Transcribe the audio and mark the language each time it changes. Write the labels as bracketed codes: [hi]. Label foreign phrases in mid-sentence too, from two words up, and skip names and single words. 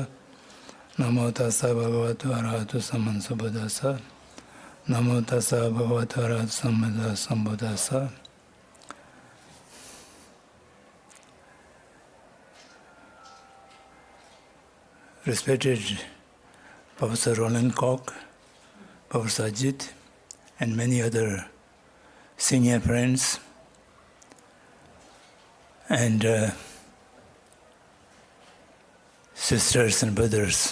[pi] Namo tassa bhagavato arahato sammasambuddhassa. Namo tassa bhagavato arahato sammasambuddhassa. [en] Respected Professor Roland Koch, Professor Ajit, and many other senior friends, and sisters and brothers.